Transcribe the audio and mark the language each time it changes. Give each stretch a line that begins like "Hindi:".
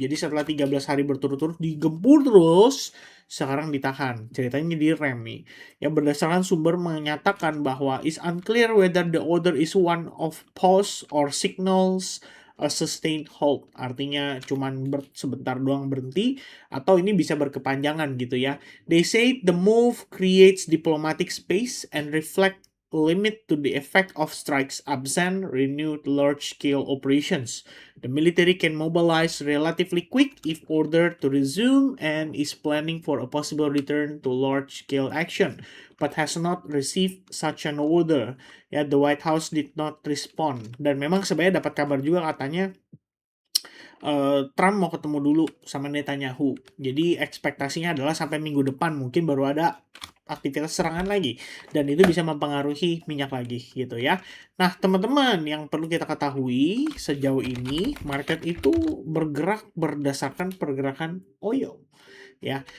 Indonesian: Jadi setelah 13 hari berturut-turut digempur terus, sekarang ditahan. Ceritanya direm nih. Ya berdasarkan sumber menyatakan bahwa
English: is unclear whether the order is one of pause or signals a sustained halt.
Indonesian: Artinya cuman sebentar doang berhenti atau ini bisa berkepanjangan gitu ya.
English: They say the move creates diplomatic space and reflect limit to the effect of strikes absent renewed large-scale operations. The military can mobilize relatively quick if ordered to resume and is planning for a possible return to large-scale action, but has not received such an order.
Indonesian: Ya,
English: the White House did not respond.
Indonesian: Dan memang sebenarnya dapat kabar juga katanya Trump mau ketemu dulu sama Netanyahu. Jadi ekspektasinya adalah sampai minggu depan mungkin baru ada aktivitas serangan lagi dan itu bisa mempengaruhi minyak lagi gitu ya. Nah, teman-teman yang perlu kita ketahui sejauh ini market itu bergerak berdasarkan pergerakan oil ya.